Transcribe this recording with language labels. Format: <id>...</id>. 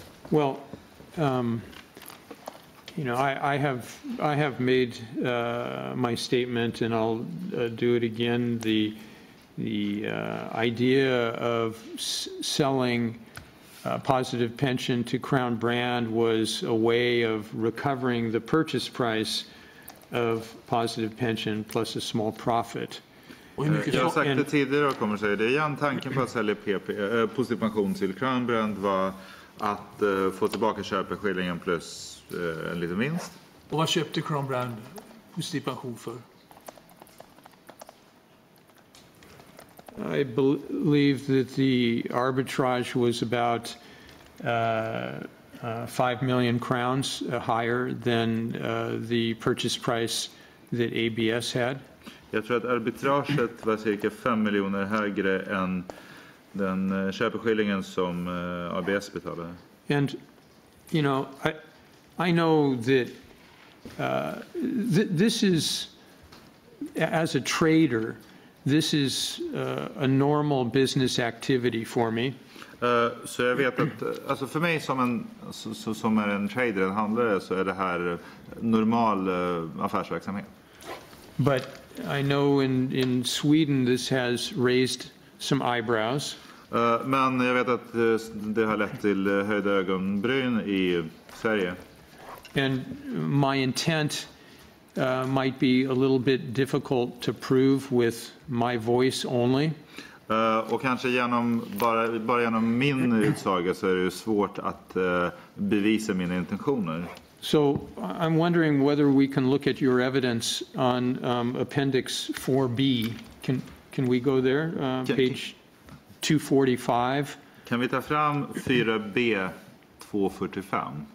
<en>Well, you know, I have made my statement, and I'll do it again. The idea of selling positive pension to Crown Brand was a way of recovering the purchase price of positive pension plus a small profit.</en> <sv>Jag har sagt det tidigare och kommer säga det igen. Tanken på att sälja positiv pension till Crown Brand var att få tillbaka köpeskillingen plus en liten vinst. Och vad köpte Crown Brand positiv pension för?</sv> <en>I believe that the arbitrage was about 5 million crowns higher than the purchase price that ABS had.</en> <sv>Jag tror att arbitraget var cirka 5 miljoner högre än den köpeskillingen som ABS betalade.</sv> <en>And you know, I know that this is, as a trader, this is a normal business activity for me.</en> <sv>Så jag vet att alltså för mig som är en trader, en handlare, så är det här normal affärsverksamhet.</sv> <en>But I know in Sweden this has raised some eyebrows.</en> <sv>Men jag vet att det har lett till höjda ögonbryn i Sverige.</sv> <en>And my intent might be a little bit difficult to prove with my voice only.</en> <sv>Och kanske bara genom min utsaga så är det svårt att bevisa mina intentioner.</sv> <en>So I'm wondering whether we can look at your evidence on Appendix 4B. Can we go there? Page 245.</en> <sv>Kan vi ta fram 4B 245?</sv>